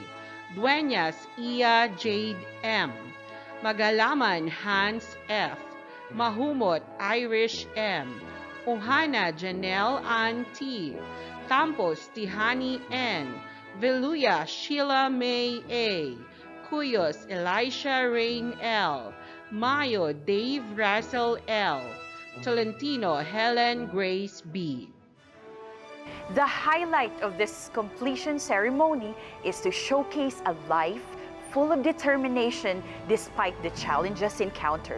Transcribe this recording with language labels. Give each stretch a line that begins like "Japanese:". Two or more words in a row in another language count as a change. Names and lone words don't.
English: Dueñas Ia Jade M. Magalaman Hans F. Mahumot Irish M. Ohana Janelle Ann T. Campos Tihani N. Veluya Sheila May A. Cuyos Elisha Rain L. Mayo Dave Russell L. Tolentino Helen Grace B. The highlight of this completion ceremony is to showcase a life full of determination despite the challenges encountered.